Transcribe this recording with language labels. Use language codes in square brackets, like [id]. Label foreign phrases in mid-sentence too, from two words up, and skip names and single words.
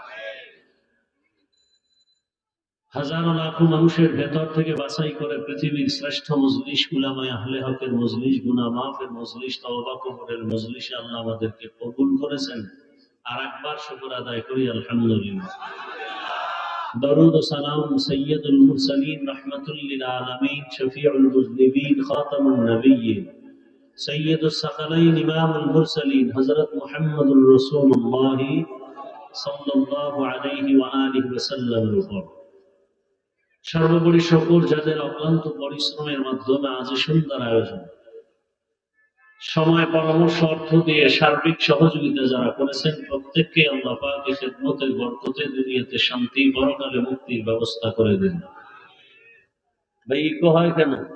[bn] হাজারো লাখো মানুষের ভেতর থেকে বাছাই করে পৃথিবীর শ্রেষ্ঠ মজলিস উলামায়ে আহলে হকের মজলিস গুনাহ মাফের মজলিস তওবা কবুলের মজলিসে আল্লাহ আমাদেরকে কবুল করেছেন আর একবার শুকর আদায় করি [ar] আলহামদুলিল্লাহ درود و سلام سید المرسلین رحمت للعالمین شفیع المذنبین خاتم النبیین سید الثقلین امام المرسلین حضرت محمد رسول اللہ صلی اللہ علیہ وآلہ وسلم [bn] উপর সর্বোপরি শুকর যাদের অক্লান্ত পরিশ্রমের মাধ্যমে আজ সুন্দর আয়োজন সময় পরামর্শ অর্থ দিয়ে সার্বিক সহযোগিতা যারা করেছেন প্রত্যেককে আল্লাহ পাক এই খিদমতের বরকতে দুনিয়াতে শান্তি পরকালে মুক্তির ব্যবস্থা করে দেন ভাই ইকো হয় কেন